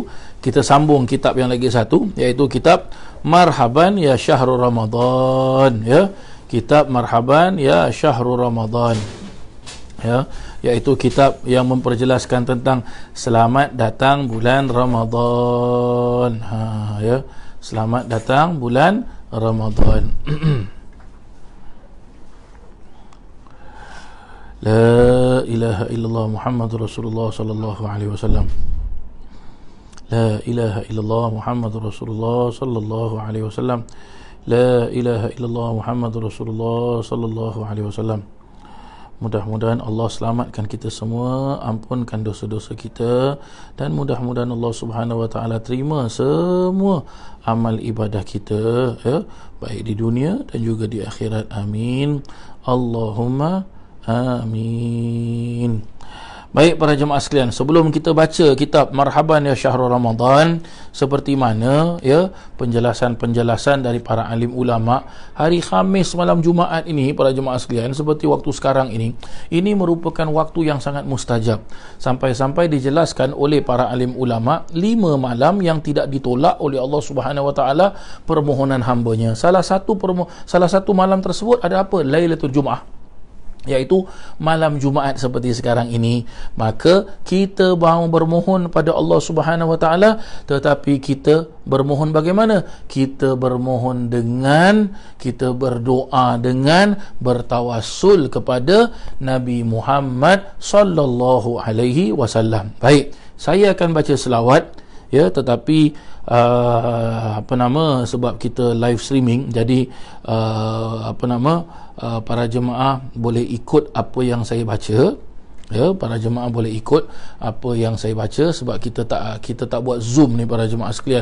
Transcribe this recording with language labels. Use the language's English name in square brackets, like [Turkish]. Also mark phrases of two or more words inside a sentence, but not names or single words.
[Malay] Kita sambung kitab yang lagi satu, iaitu kitab Marhaban Ya Syahrul Ramadan, ya. Kitab Marhaban Ya Syahrul Ramadan, ya, iaitu kitab yang memperjelaskan tentang selamat datang bulan Ramadan. Ya, selamat datang bulan Ramadan. [Arabic] لا إله إلا الله محمد رسول الله صلى الله عليه وسلم. لا إله إلا الله محمد رسول الله صلى الله عليه وسلم. لا إله إلا الله محمد رسول الله صلى الله عليه وسلم. [Malay] Mudah-mudahan Allah selamatkan kita semua, ampunkan dosa-dosa kita, dan mudah-mudahan Allah [Arabic] سبحانه وتعالى [Malay] terima semua amal ibadah kita, ya, baik di dunia dan juga di akhirat. [Arabic] آمين. اللهم آمين. [Malay] Baik para jemaah sekalian, sebelum kita baca kitab Marhaban Ya Syahrul Ramadan, seperti mana, ya, penjelasan-penjelasan dari para alim ulama hari Khamis malam Jumaat ini para jemaah sekalian, seperti waktu sekarang ini merupakan waktu yang sangat mustajab. Sampai-sampai dijelaskan oleh para alim ulama 5 malam yang tidak ditolak oleh Allah [Arabic] سبحانه وتعالى [Malay] permohonan hambanya. Salah satu malam tersebut ada apa? [Arabic] ليلة الجمعة, [Malay] iaitu malam Jumaat seperti sekarang ini. Maka kita mahu bermohon pada Allah [Arabic] سبحانه وتعالى, [Malay] tetapi kita bermohon bagaimana? Kita bermohon dengan, kita berdoa dengan bertawassul kepada Nabi Muhammad [Arabic] صلى الله عليه وسلم. [Malay] Baik, saya akan baca selawat, ya, tetapi sebab kita [English] live streaming, [Malay] jadi para jemaah boleh ikut apa yang saya baca, ya, para jemaah boleh ikut apa yang saya baca, sebab kita tak buat Zoom ni para jemaah sekalian.